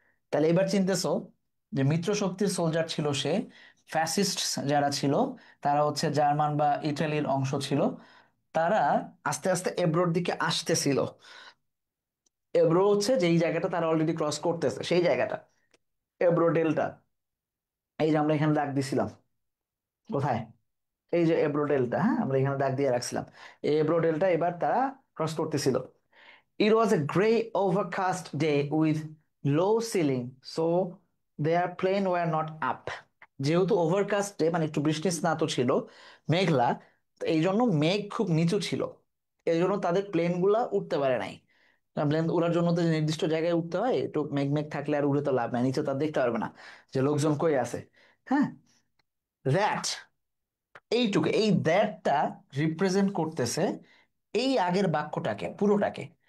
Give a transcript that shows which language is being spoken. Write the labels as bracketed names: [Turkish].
[Bangla] তাহলে এবার চিনতেছো যে মিত্র শক্তির সোলজার ছিল সে, ফ্যাসিস্ট যারা ছিল তারা হচ্ছে জার্মান বা ইটালির অংশ ছিল, তারা আস্তে আস্তে এব্রোর দিকে আসতেছিল। এব্রো হচ্ছে যেই জায়গাটা তারা অলরেডি ক্রস করতেছে, সেই জায়গাটা এব্রো ডেল্টা। এই যে আমরা এখানে দাগ দিছিলাম, কোথায়? এই যে এব্রো ডেল্টা, হ্যাঁ আমরা এখানে দাগ দিয়ে রাখছিলাম। এই এব্রো ডেল্টা এবার তারা ক্রস করতেছিল। [English] It was a grey overcast day with low ceiling, so their plane were not up. [Bangla] যেহেতু ওভারকাস্ট ডে মানে একটু বৃষ্টি স্নাত ছিল, মেঘলা, তো এই জন্য মেঘ খুব নিচু ছিল, এই জন্য তাদের প্লেন গুলা উঠতে পারে নাই। প্লেন উড়ার জন্য তো যে নির্দিষ্ট জায়গায় উঠতে হয়, একটু মেঘ মেঘ থাকলে আর উড়ে তো লাভ নাই, নিচে তার দেখতে পারবে না যে লোকজন কই আছে। হ্যাঁ, দ্যাট, এইটুকু, এই দ্যাটটা রিপ্রেজেন্ট করতেছে এই আগের বাক্যটাকে পুরোটাকে।